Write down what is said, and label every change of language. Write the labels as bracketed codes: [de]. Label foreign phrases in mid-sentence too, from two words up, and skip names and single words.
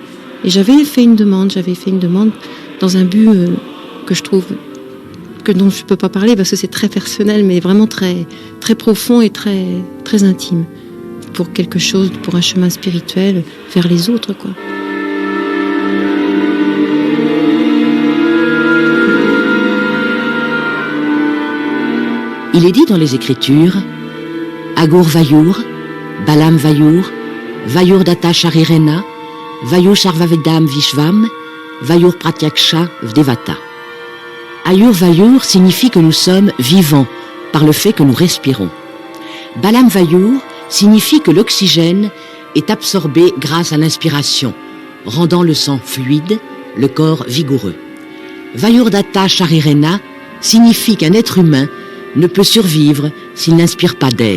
[fr] Et j'avais fait une demande dans un but que je trouve dont je ne peux pas parler parce que c'est très personnel, mais vraiment très, très profond et très, très intime. Pour quelque chose, pour un chemin spirituel vers les autres, quoi. Il est dit dans les Écritures, [sa] अगुर् वायुर्, बलम् वायुर्, वायुर् दत्त शरीरेण, वायुर् शर्ववेदम् विश्वम्, वायुर् प्रत्यक्ष व्देवता. आयुर् वायुर् [fr] signifie que nous sommes vivants par le fait que nous respirons. [sa] बलम् वायुर् [fr] signifie que l'oxygène est absorbé grâce à l'inspiration, rendant le sang fluide, le corps vigoureux. [sa] वायुर् दत्त शरीरेण [fr] signifie qu'un être humain ne peut survivre s'il n'inspire pas d'air.